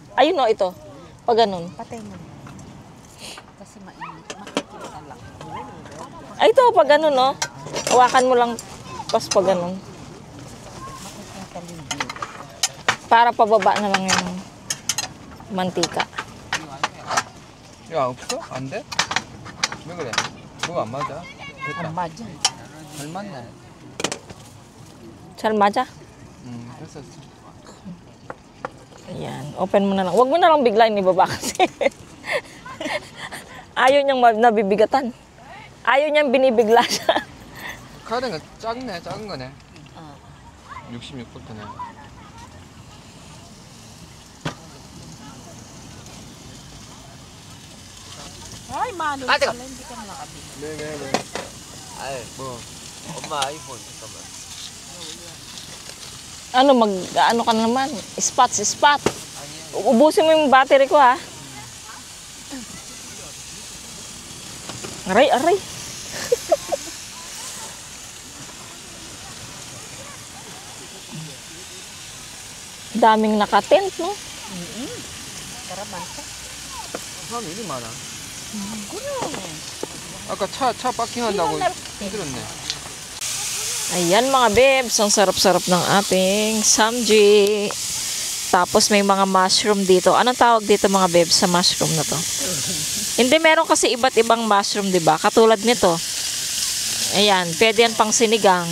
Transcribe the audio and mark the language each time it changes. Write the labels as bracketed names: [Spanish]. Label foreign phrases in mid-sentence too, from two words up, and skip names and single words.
[Filipino] Ayun o, ito. Pag ganun. Patay mo. Kasi mainit. Makikita lang. Ay, ito, pag ganun, no? Hawakan mo lang, pas pag ganun. Makikita libre. Para pababa na lang yung mantika. [Korean] 야 없어? 안 돼? 왜 그래? 뭐가 안 맞아? 됐다. [Filipino] Tama dyan. [Korean] 잘 맞네. [Filipino] Salmaja. [Korean] 됐어. [Filipino] Ayan, open mo na lang. Huwag mo na lang biglayin ibaba kasi. Ayaw niyang nabibigatan. Ayaw niyang binibigla siya. [Korean] 카드가 작네, 작은 거네. 66볼트네. [Filipino] Ay, mano. Ah, teka. Hindi ka nakabili. [Korean] 네. 아이 뭐 엄마 아이폰 잠깐만. [Filipino] Ano, ano ka naman? Spot. Ubusin mo yung battery ko, ha? Aray. Daming nakatent, no? [Korean] 사람 일이 많아. 아까 차 파킹한다고 힘들었네. [Filipino] Ayan mga bebs, ang sarap-sarap ng ating samji. Tapos may mga mushroom dito. Anong tawag dito mga bebs sa mushroom na to? Hindi, meron kasi iba't ibang mushroom, di ba? Katulad nito. Ayan, pwede yan pang sinigang.